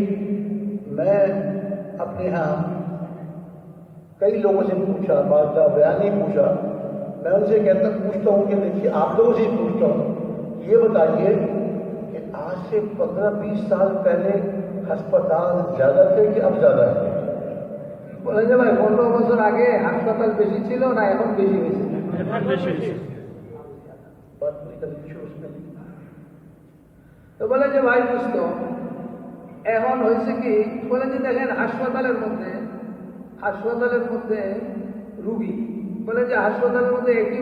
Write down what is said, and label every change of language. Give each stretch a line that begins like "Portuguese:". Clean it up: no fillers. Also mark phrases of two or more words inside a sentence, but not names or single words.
Urdu: میں اپنے ہاں کئی لوگوں سے پوچھا, بات کا بیان نہیں پوچھا, میں ان سے پوچھتا ہوں کہ دیکھیے آپ لوگوں سے پوچھتا ہوں, یہ بتائیے کہ آج سے 15-20 سال پہلے ہسپتال زیادہ تھے کہ اب زیادہ ہے؟
Bangla: বলে যে ভাই 15 বছর আগে হাসপাতাল বেশি ছিল না এখন বেশি হয়েছে? তো বলে যে ভাই বুঝত এখন হয়েছে কি, বলে যে দেখেন হাসপাতালের মধ্যে রুগী, বলে যে হাসপাতালের মধ্যে একটি